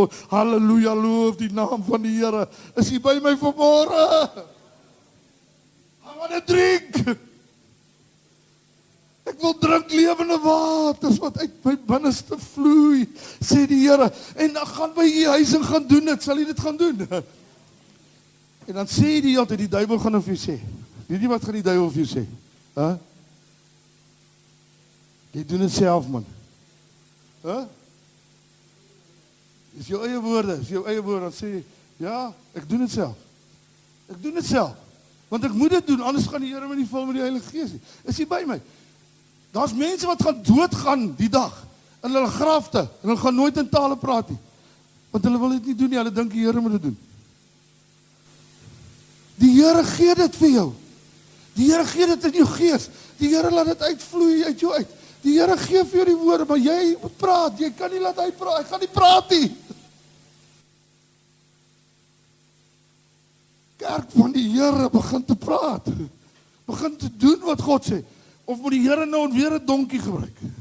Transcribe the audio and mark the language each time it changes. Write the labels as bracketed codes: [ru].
[af] Halleluja, loof die naam van die Here. Is U by my vanmôre? [en] I want to drink. [af] Ek wil drink lewende waters wat uit my binneste vloei, sê die Here. En dan gaan by U huis en gaan doen dit. Sal U dit gaan doen? En dan sê die altyd, die duiwel gaan of jy sê. Weet jy wat gaan die duiwel vir jou sê? Huh? Jy doen dit self, man. Huh? Dis jou eie woorde, dan sê jy, ja, ek doen dit self. Ek doen dit self. Want ek moet dit doen, anders gaan die Here my nie vul met die Heilige Gees nie. Is jy by my? Daar's mense wat gaan doodgaan die dag in hulle grafte en hulle gaan nooit in tale praat nie. Want hulle wil dit nie doen nie, hulle dink die Here moet dit doen. Die Here gee dit vir jou. Die Here gee dit in jou gees. Die Here laat dit uitvloei uit jou uit. Die Here gee vir jou die woorde, maar jy moet praat. Jy kan nie laat hy praat. Hy gaan nie praat nie. Kerk van die Here begin te praat. Begin te doen wat God sê. Of moet die Here nou weer 'n donkie gebruik?